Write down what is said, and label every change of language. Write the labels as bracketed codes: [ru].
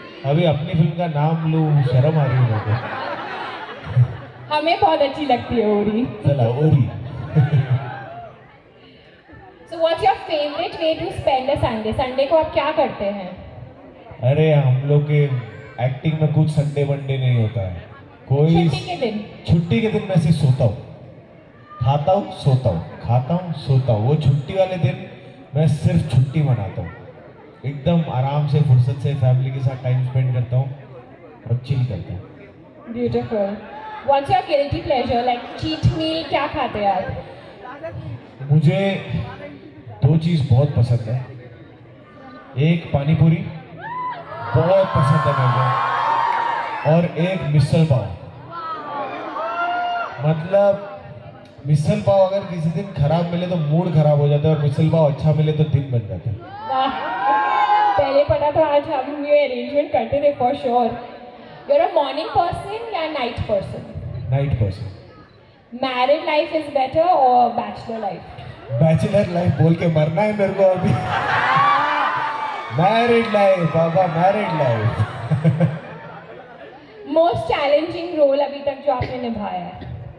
[hi] अभी अपनी फिल्म का नाम लूँ, शर्म आ रही है मेरे को। हमें बहुत अच्छी लगती है उरी। चला ओरी। [en] So what's your favorite way to spend a Sunday? [hi] Sunday को आप क्या करते हैं? अरे हम लोग के एक्टिंग में कुछ संडे वनडे नहीं होता है। कोई छुट्टी के दिन। छुट्टी के दिन मैं सिर्फ सोता हूँ, खाता हूँ, सोता हूँ, खाता हूँ, सोता हूँ। वो छुट्टी वाले दिन मैं सिर्फ छुट्टी मनाता हूँ, एकदम आराम से फुर्सत से फैमिली के साथ टाइम स्पेंड करता हूँ और चिल करता हूँ। [en] Beautiful. What's your guilty pleasure? Like cheat meal [hi] क्या खाते हैं आप? मुझे दो चीज़ बहुत पसंद है। एक पानी पूरी बहुत पसंद है मेरे को, और एक मिसल पाव। मतलब मिसल पाव अगर किसी दिन खराब मिले तो मूड खराब हो जाता है, और मिसल पाव अच्छा मिले तो दिन बन जाता है। वाह, पहले पता तो आज हम ये अरेंजमेंट करते थे for sure. [en] You're a morning person या night person? Night person. Married life is better or bachelor life? [hi] Bachelor life बोल के मरना है मेरे को अभी। [en] Married life बाबा, married life. Most challenging role [hi] अभी तक जो आपने निभाया है?